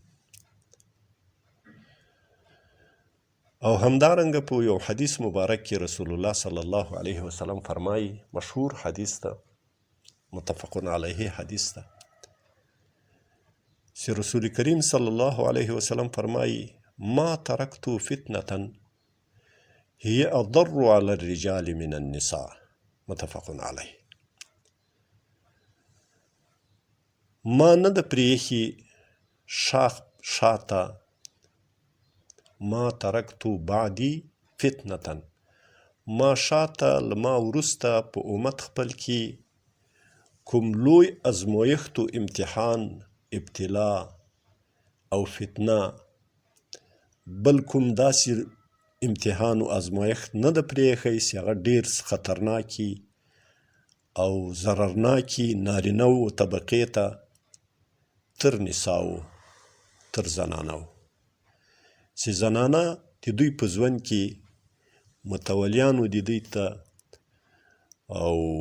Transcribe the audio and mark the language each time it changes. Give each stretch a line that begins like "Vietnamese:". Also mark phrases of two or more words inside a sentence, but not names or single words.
Pashto: او همدارنګه په یو حدیث مبارک کې
Arabic: رسول الله صلی الله علیه وسلم
Pashto: فرمایي، مشهور حدیث ده،
Arabic: متفق علیه
Pashto: حدیث ده، چې رسول کریم
Arabic: صلی الله علیه وسلم
Pashto: فرمایي
Arabic: ما ترکت فتنة هي اضر على الرجال من النساء. متفق علیه.
Pashto: ما نه ده پرېښي شاته،
Arabic: ما ترکتو بعدي فتنة،
Pashto: ما شاته لما وروسته په امت خپل کې کوم لوی ازمایښت و امتحان، ابتلا او فتنه، بل کوم داسې امتحان و ازمایښت نه ده پرېښی چې هغه ډېر خطرناکي او ضررناکي نارینه و طبقې ته تر نساو، تر زنانو، چې زنانه د دوی په ژوند کې متولیانو د دوی ته او